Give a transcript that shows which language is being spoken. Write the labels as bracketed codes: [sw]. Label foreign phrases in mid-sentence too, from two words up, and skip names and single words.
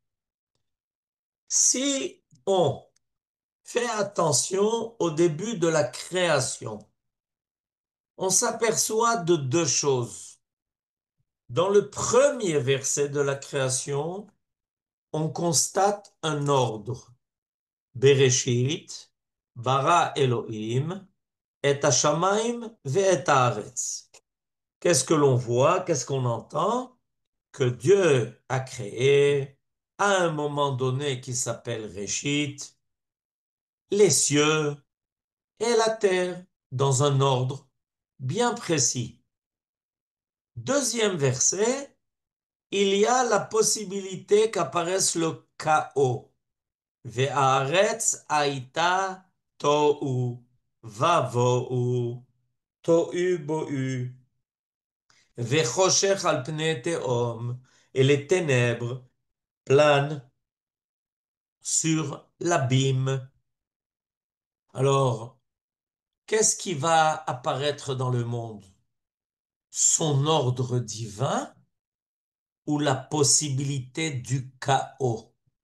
[fr] Si on fait attention au début de la création, on s'aperçoit de deux choses. Dans le premier verset de la création, on constate un ordre. [he] בראשית ברא אלוהים את השמים ואת הארץ. [fr] Qu'est-ce que l'on voit? Qu'est-ce qu'on entend? Que Dieu a créé à un moment donné qui s'appelle Réchit, les cieux et la terre dans un ordre bien précis. Deuxième verset, il y a la possibilité qu'apparaisse le chaos. [he] והארץ הייתה תוהו ובוהו תוהו בוהו וחושך על פני תהום, [fr] et les ténèbres planent sur l'abîme. Alors, qu'est-ce qui va apparaître dans le monde? Son ordre divin ou la possibilité du chaos?